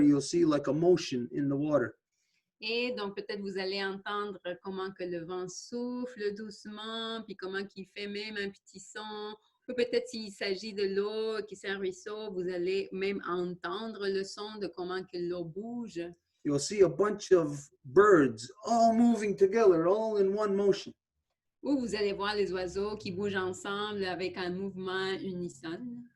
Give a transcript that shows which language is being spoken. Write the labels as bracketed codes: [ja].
[en] You'll see like a motion in the water. [fr] Et donc, peut-être vous allez entendre comment que le vent souffle doucement, puis comment qu'il fait même un petit son. Ou peut-être s'il s'agit de l'eau, qui c'est un ruisseau, vous allez même entendre le son de comment que l'eau bouge. [en] You'll see a bunch of birds all moving together, all in one motion. [fr] Ou vous allez voir les oiseaux qui bougent ensemble avec un mouvement unison.